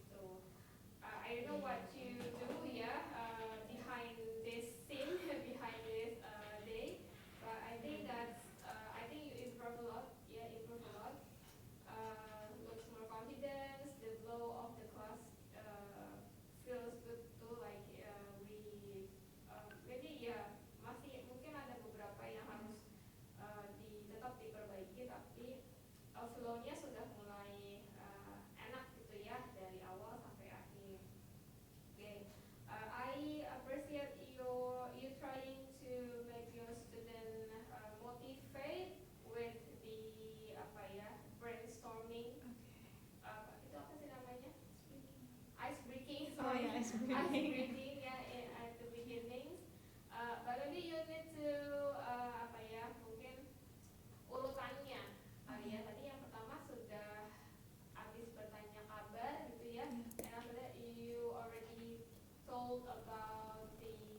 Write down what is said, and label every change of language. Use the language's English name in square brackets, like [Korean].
[English] So I don't know what you do, yeah, behind this scene, behind this day, but I think that's I think you improve a lot. Yeah, improve a lot. Looks more confidence. The flow of the class feels good too. Like we maybe [Indonesian] ya masih mungkin ada beberapa yang harus tetap diperbaiki, tapi flow-nya sudah mulai enak gitu ya dari awal sampai akhir. [English] Okay. I appreciate you trying to make your student motivate with the [Indonesian] apa ya, [English] brainstorming. [Indonesian] Itu apa sih namanya? [English] Ice breaking. Oh Sorry. [Indonesian] ya, ice [English] Ice breaking. breaking ya at the beginning. But maybe you need to [Indonesian] apa ya, mungkin urutannya. Ya tadi yang pertama sudah habis bertanya kabar gitu ya. [English] And after that you already told about the